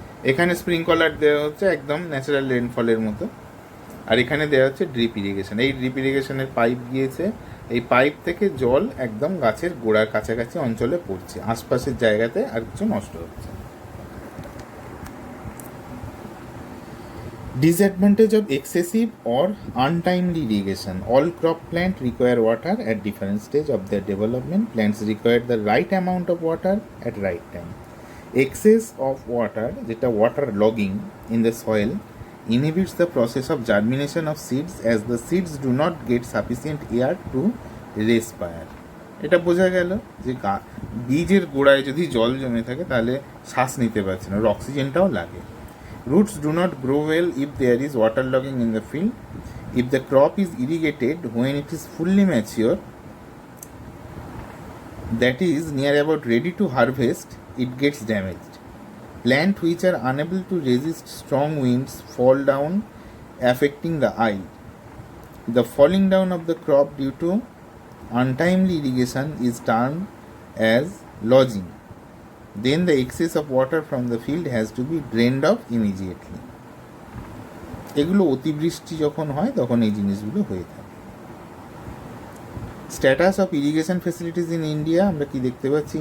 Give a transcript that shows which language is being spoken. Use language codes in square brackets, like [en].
[bn] এখানে স্প্রিংকলার দেওয়া হচ্ছে একদম ন্যাচারাল রেনফলের মতো, আর এখানে দেওয়া হচ্ছে ড্রিপ ইরিগেশন। এই ড্রিপ ইরিগেশনের পাইপ গিয়েছে, এই পাইপ থেকে জল একদম গাছের গোড়ার কাছাকাছি অঞ্চলে পড়ছে, আশপাশের জায়গাতে আর কিছু নষ্ট হচ্ছে। [en] Disadvantage of excessive or untimely irrigation. All crop plants require water at different stage of their development. Plants require the right amount of water at right time. Excess of water, যেটা water logging in the soil, inhibits the process of germination of seeds as the seeds do not get sufficient air to respire. [bn] এটা বোঝা গেল যে বীজের গোড়ায় যদি জল জমে থাকে তাহলে শ্বাস নিতে পারছে না, অক্সিজেনটাও লাগে। [en] Roots do not grow well if there is water logging in the field. If the crop is irrigated when it is fully mature, that is near about ready to harvest, it gets damaged. Plants which are unable to resist strong winds fall down, affecting the eye. The falling down of the crop due to untimely irrigation is termed as lodging. Then the excess of water from the field has to be drained off immediately. [bn] এগুলো অতিবৃষ্টি যখন হয় তখন এই জিনিসগুলো হয়ে থাকে। [en] status of irrigation facilities in India, [bn] আমরা কি দেখতে পাচ্ছি?